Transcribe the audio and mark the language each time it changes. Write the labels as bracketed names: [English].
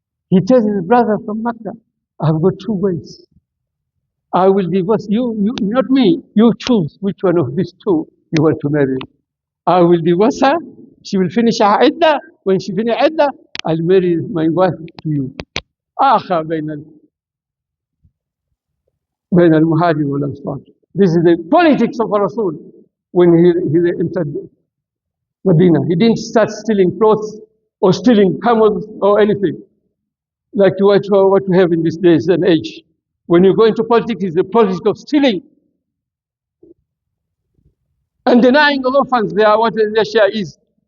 [English] He tells his brother from Mecca, I've got 2 ways. I will divorce you, not me. You choose which one of these 2 you want to marry. I will divorce her. She will finish her iddah. When she finishes iddah, I'll marry my wife to you. [Arabic] آخر بين المهاجر والأنصار. [English] This is the politics of Rasul when he entered Medina. He didn't start stealing clothes or stealing camels or anything like what we have in these days and age. When you go into politics, it's the politics of stealing and denying orphans what their share is.